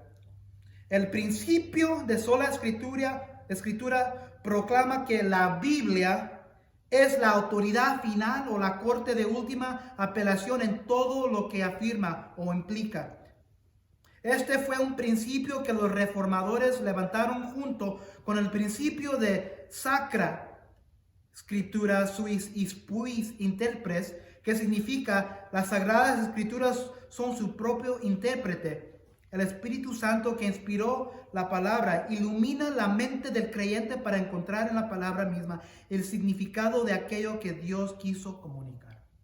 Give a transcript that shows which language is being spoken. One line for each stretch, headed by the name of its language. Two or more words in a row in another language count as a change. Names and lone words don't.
Spanish: El principio de sola escritura proclama que la Biblia es la autoridad final o la corte de última apelación en todo lo que afirma o implica. Este fue un principio que los reformadores levantaron junto con el principio de
Latin: sacra Scriptura suis interpres,
Spanish: que significa las sagradas escrituras son su propio intérprete. El Espíritu Santo que inspiró la palabra ilumina la mente del creyente para encontrar en la palabra misma el significado de aquello que Dios quiso comunicar.